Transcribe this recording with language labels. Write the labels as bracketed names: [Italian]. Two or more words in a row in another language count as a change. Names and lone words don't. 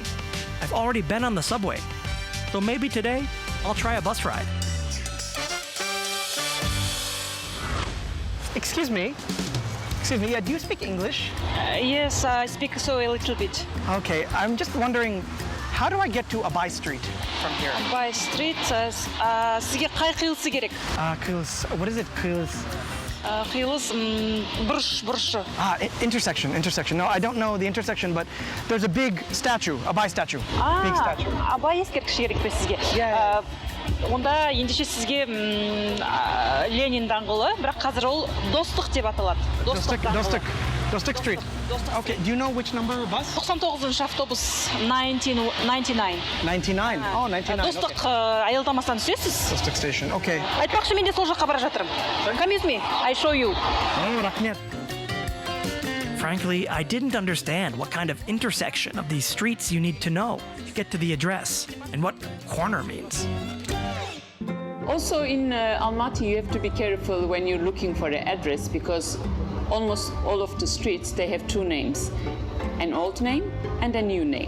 [English] I've already been on the subway, so maybe today I'll try a bus ride. Excuse me, yeah, do you speak English? Yes, I speak so a little bit. Okay, I'm just wondering, how do I get to Abay Street from here? By street, [Kazakh] сізге қай қиылысы керек? Қиылыс, [English] what is it, [Kazakh] қиылыс? Қиылыс, бұрышы. [English] Intersection. No, I don't know the intersection, but there's a big statue, Abay statue. Big statue. [Kazakh] Абай ескерткіш керек пе сізге? [English] Yeah. [Kazakh] Онда ендеше сізге Ленин даңғылы, бірақ қазір ол Достық деп аталады. [English] Достық Street. Okay, do you know which number bus? [Kazakh] 99-шы автобус, 99. [English] 99. Oh, 99. [Kazakh] Достық аялдамасынан түсесіз. [English] Достық Station. Okay. [Kazakh] Айтпақшы, мен де сол жаққа бара жатырмын. [English] Come with me, I show you. [Kazakh] Oh, рахмет. [English] Frankly, I didn't understand what kind of intersection of these streets you need to know to get to the address, and what corner means. Also in Almaty, you have to be careful when you're looking for an address because almost all of the streets, they have two names, an old name and a new name.